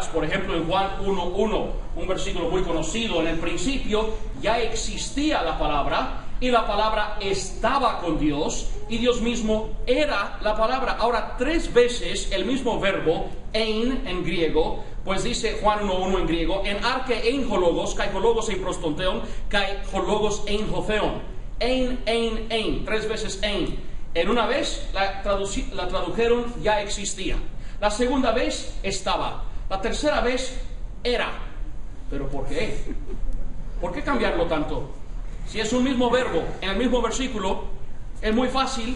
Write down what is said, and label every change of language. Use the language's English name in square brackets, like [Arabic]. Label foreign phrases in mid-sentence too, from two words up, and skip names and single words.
[Spanish] Por ejemplo, en Juan 1:1, un versículo muy conocido: en el principio ya existía la palabra, y la palabra estaba con Dios, y Dios mismo era la palabra. Ahora, 3 veces el mismo verbo, ein, en griego, pues dice Juan 1:1 en griego, [Greek] ἐν ἀρχῇ ἦν ὁ λόγος, καὶ ὁ λόγος ἦν πρὸς τὸν θεόν, καὶ ὁ λόγος ἦν ὁ θεόν. [Spanish] Ein, 3 veces ein. En una vez la tradujeron ya existía. La segunda vez estaba. La tercera vez era. ¿Pero por qué? ¿Por qué cambiarlo tanto? Si es un mismo verbo en el mismo versículo, es muy fácil.